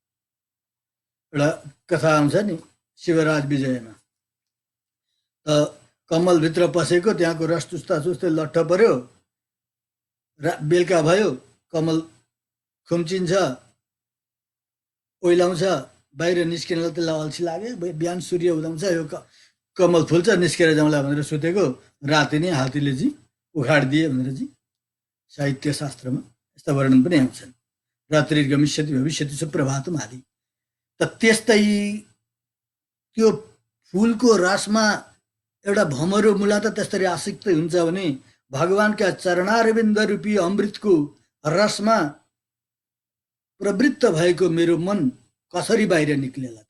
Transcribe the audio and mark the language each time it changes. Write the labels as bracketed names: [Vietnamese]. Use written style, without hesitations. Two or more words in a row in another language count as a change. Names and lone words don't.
[Nepali] एउटा कथा आउँछ नि शिवराज विजयमा, त कमलभित्र पसेको त्यहाँको रस चुस्ता चुस्दै लट्ठ पर्यो, बेलुका भयो, कमल खुम्चिन्छ, ओइलाउँछ, बाहिर निस्किनलाई त्यसलाई अल्छी लाग्यो, बिहान सूर्य उदाउँछ, यो कमल फुल्छ, निस्केर जाउँला भनेर सुतेको, राति नै हात्तीले चाहिँ उखाडिदिए भनेर चाहिँ साहित्य शास्त्रमा यस्ता वर्णन पनि आउँछन्। [Sanskrit] रात्रि गमिष्यति भविष्यति सुप्रभातम आदि। [Nepali] त त्यस्तै त्यो फुलको रसमा एउटा भमरो मुला त त्यसरी आसक्त हुन्छ भने भगवानका चरणारविन्द रूपी अमृतको रसमा प्रवृत्त भएको मेरो मन कसरी बाहिर निक्लेला त?